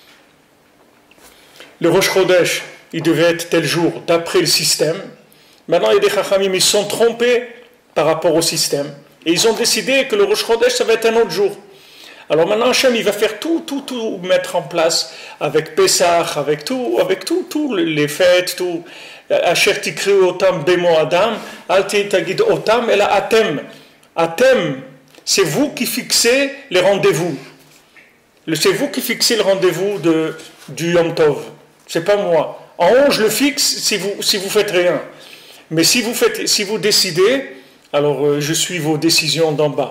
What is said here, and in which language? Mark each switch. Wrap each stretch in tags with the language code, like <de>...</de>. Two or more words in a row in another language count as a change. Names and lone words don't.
<fr>Le Rosh Chodesh, il devait être tel jour, d'après le système. Maintenant, il y a des chachamim, ils sont trompés par rapport au système. Et ils ont décidé que le Rosh Chodesh, ça va être un autre jour. Alors maintenant, Hachem, il va faire tout mettre en place, avec Pessah, avec tout les fêtes, tout.</fr> <he>אשר תקראו אתם במועדם אל תקרי אתם,</he> <fr>et là,</fr> <he>atem. Atem,</he> <fr>c'est vous qui fixez les rendez-vous. C'est vous qui fixez le rendez-vous du</fr> <he>יום טוב.</he> <fr>C'est pas moi. En haut, je le fixe si vous faites rien. Mais si vous décidez, alors je suis vos décisions d'en bas.</fr>